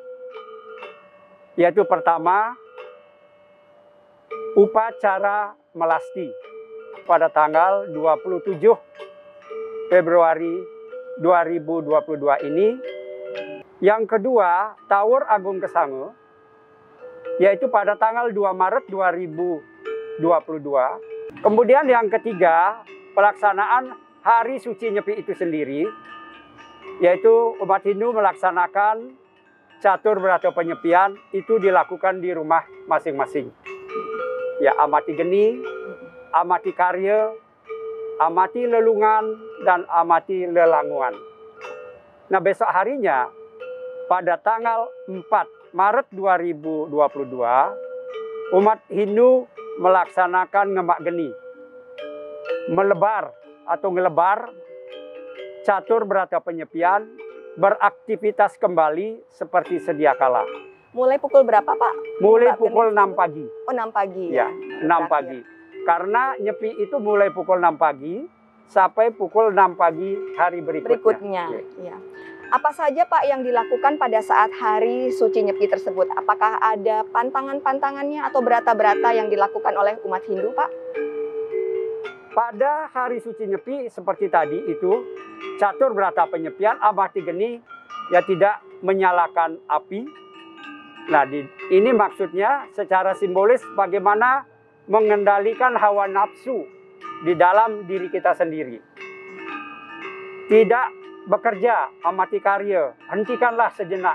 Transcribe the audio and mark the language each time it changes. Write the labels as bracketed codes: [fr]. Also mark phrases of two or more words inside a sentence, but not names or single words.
[id] Yaitu pertama, upacara melasti pada tanggal 27 Februari 2022 ini. Yang kedua, Tawur Agung Kesangu, yaitu pada tanggal 2 Maret 2022. Kemudian yang ketiga, pelaksanaan Hari Suci Nyepi itu sendiri, yaitu umat Hindu melaksanakan catur berata penyepian itu dilakukan di rumah masing-masing. Ya, amati geni, amati karya, amati lelungan, dan amati lelanguan. Nah, besok harinya pada tanggal 4 Maret 2022, umat Hindu melaksanakan ngemak geni, melebar atau ngelebar, catur berata penyepian, beraktivitas kembali seperti sedia kala. Mulai pukul berapa, Pak? Mulai Mbak pukul Geni? 6 pagi. Oh, 6 pagi. Ya, 6 pagi. Karena Nyepi itu mulai pukul 6 pagi sampai pukul 6 pagi hari berikutnya. Ya. Apa saja Pak yang dilakukan pada saat Hari Suci Nyepi tersebut? Apakah ada pantangan-pantangannya atau berata-berata yang dilakukan oleh umat Hindu, Pak? Pada Hari Suci Nyepi seperti tadi itu, catur berata penyepian, amati geni, ya tidak menyalakan api. Nah, ini maksudnya secara simbolis bagaimana mengendalikan hawa nafsu di dalam diri kita sendiri. Tidak bekerja, amati karya, hentikanlah sejenak.